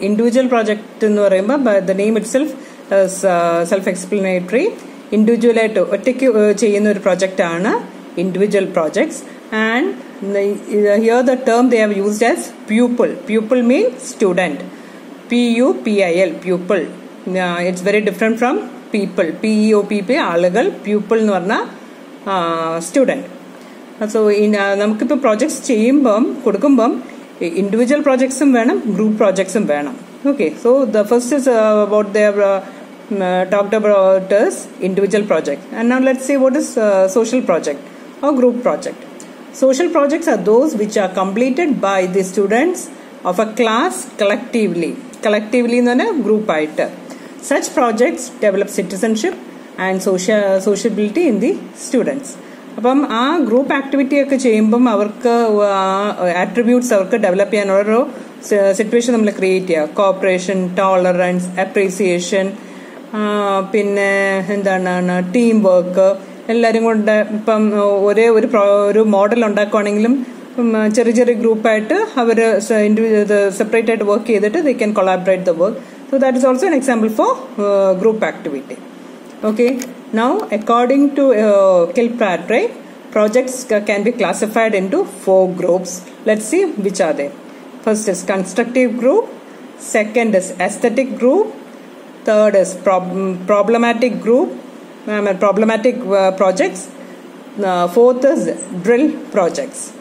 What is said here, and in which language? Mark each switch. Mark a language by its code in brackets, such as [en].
[en] Individual project [ml] എന്ന് പറയുമ്പോൾ [en] the name itself is self-explanatory. Individual [ml] ആയിട്ട് ഒറ്റയ്ക്ക് ചെയ്യുന്ന ഒരു project ആണ് [en] individual projects, and here the term they have used as pupil. Pupil means student. PUPIL, pupil. It's very different from people. [ml] PEOPP ആളുകൾ, pupil എന്ന് പറഞ്ഞാൽ student. So നമുക്കിപ്പോൾ projects കൊടുക്കുമ്പം individual projectsഉം വേണം, group projectsഉം വേണം. [en] Okay, so the first is what they have talked about is individual project, and now let's see what is social project or group project. Social projects are those which are completed by the students of a class collectively [ml] എന്ന് പറഞ്ഞാൽ group ആയിട്ട്. [en] Such projects develop citizenship and sociability in the students. [ml] അപ്പം ആ group activity ഒക്കെ ചെയ്യുമ്പം അവർക്ക് attributes അവർക്ക് develop ചെയ്യാൻ ഓരോ സിറ്റുവേഷൻ നമ്മൾ ക്രിയേറ്റ് ചെയ്യുക. കോപ്പറേഷൻ, ടോളറൻസ്, അപ്രീസിയേഷൻ, പിന്നെ എന്താണ് ടീം വർക്ക്, എല്ലാവരും കൊണ്ട് ഇപ്പം ഒരേ ഒരു മോഡൽ ഉണ്ടാക്കുവാണെങ്കിലും ചെറിയ ചെറിയ ഗ്രൂപ്പായിട്ട് അവർ സെപ്പറേറ്റ് ആയിട്ട് വർക്ക് ചെയ്തിട്ട് [en] They can collaborate the work. So that is also an example for group activity. Okay, now according to Kilpatrick, projects can be classified into 4 groups. Let's see which are they. First is constructive group, second is aesthetic group, third is problematic group, problematic projects, fourth is drill projects.